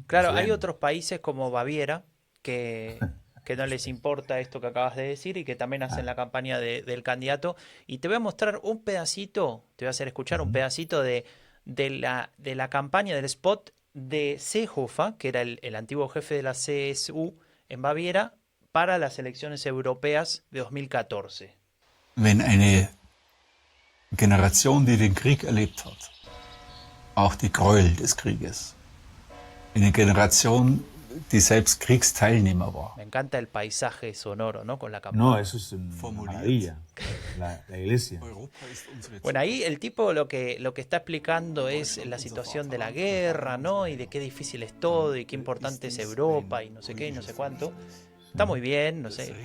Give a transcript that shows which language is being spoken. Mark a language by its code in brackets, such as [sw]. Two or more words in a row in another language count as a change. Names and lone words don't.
[es] Claro, hay otros países como Baviera que no les importa esto que acabas de decir y que también hacen la campaña del candidato. Y te voy a mostrar un pedacito, te voy a hacer escuchar un pedacito de la campaña, del spot de Seehofer, que era el antiguo jefe de la CSU en Baviera, para las elecciones europeas de 2014. [de] Wenn eine Generation, die den Krieg erlebt hat, auch die Gräuel des Krieges, eine Generation, die selbst Kriegsteilnehmer war. [es] Me encanta el paisaje sonoro, ¿no? Con la campaña. No, eso es una maravilla. La iglesia. Bueno, ahí el tipo lo que está explicando es la situación de la guerra, ¿no? Y de qué difícil es todo y qué importante es Europa y no sé qué y no sé cuánto. Está muy bien, no sé.